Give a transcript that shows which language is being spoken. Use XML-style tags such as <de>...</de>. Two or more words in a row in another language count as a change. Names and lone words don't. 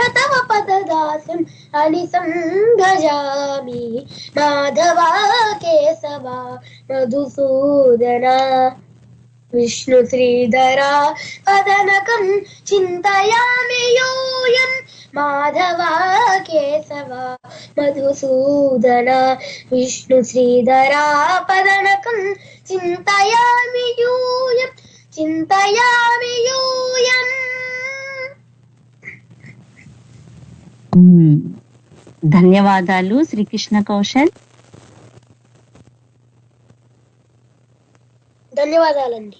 <sa>तव पददास्यम् अनिसं भजामि माधव केशव मधुसूदन विष्णु श्रीधर पदनकं चिन्तयामि यूयं माधव केशव मधुसूदन विष्णु श्रीधर पदनकं చింతయామి యూయం చింతయామి యూయం.</sa> <te>ధన్యవాదాలు శ్రీకృష్ణ కౌశల్. ధన్యవాదాలండి.</te>